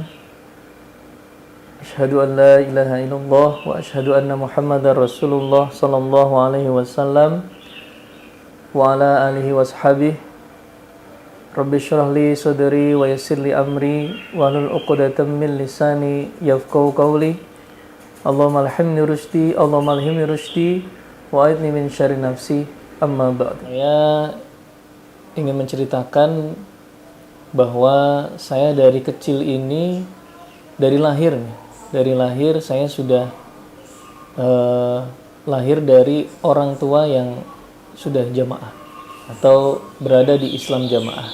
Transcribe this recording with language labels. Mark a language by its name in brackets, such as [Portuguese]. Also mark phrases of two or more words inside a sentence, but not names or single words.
[Arabic] أشهد أن لا إله إلا الله وأشهد أن محمداً رسول الله صلى الله عليه وسلم وعلى آله وصحبه. رب اشرح لي صدري ويسر لي أمري واحلل عقدة من لساني يفقهوا قولي. اللهم ألهمني رشدي، اللهم ألهمني رشدي وأعذني من شر نفسي. أما بعد. [Indonesian] Saya ingin menceritakan bahwa saya dari kecil ini, dari lahir saya sudah lahir dari orang tua yang sudah jamaah atau berada di Islam jamaah.